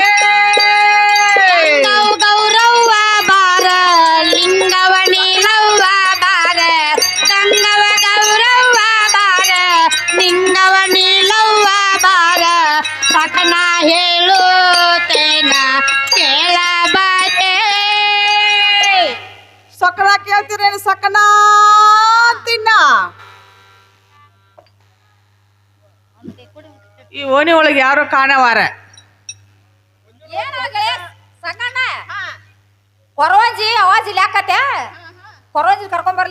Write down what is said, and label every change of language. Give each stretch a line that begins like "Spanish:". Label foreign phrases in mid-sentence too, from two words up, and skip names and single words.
Kannada: ಗೌರವ್ವ ಬಾರ ಲಿಂಗವ ನೀಲವ್ವ ಬಾರ ಗಂಗವ ಗೌರವ್ವ ಬಾರ ಲಿಂಗವ ನೀಲವ್ವ ಬಾರ ಸಕನ ಹೇಳುತ್ತೇನ ಕೇಳಬಾರೆ ಸಕಲ ಕೇಳ್ತೀರೇನು ಸಕನ ತಿನ್ನ ಈ ಓಣಿ ಒಳಗೆ ಯಾರು ಕಾಣವಾರ ಏನಾಗಲೇ ಸಂಗಣ್ಣ ಕೊರವಂಜಿ ಅವಾಜ್ ಇಲ್ಲಿ ಯಾಕತ್ತೆ ಕೊರವಂಜಿ ಕರ್ಕೊಂಬರ್ಲಿ